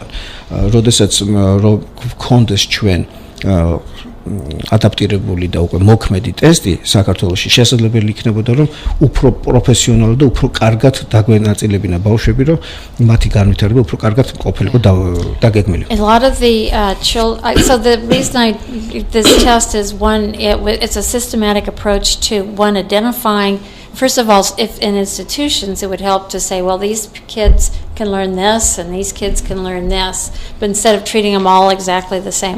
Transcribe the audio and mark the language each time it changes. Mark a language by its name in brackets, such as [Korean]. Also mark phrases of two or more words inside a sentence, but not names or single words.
[Georgian] როდესაც რომ გქონდეს ჩვენ ადაპტირებული და უკვე მოქმედი ტესტი საქართველოში შესაძლებელი იქნებოდა რომ უფრო პროფესიონალურად და უფრო კარგად დაგვენაწილებინა ბავშვები რომ მათი განვითარება უფრო კარგად ყოფილიყო დაგეგმილი. [English] A lot of the so the reason this test is it's a systematic approach to identifying. First of all, if in institutions, it would help to say, well, these kids can learn this and these kids can learn this, but instead of treating them all exactly the same.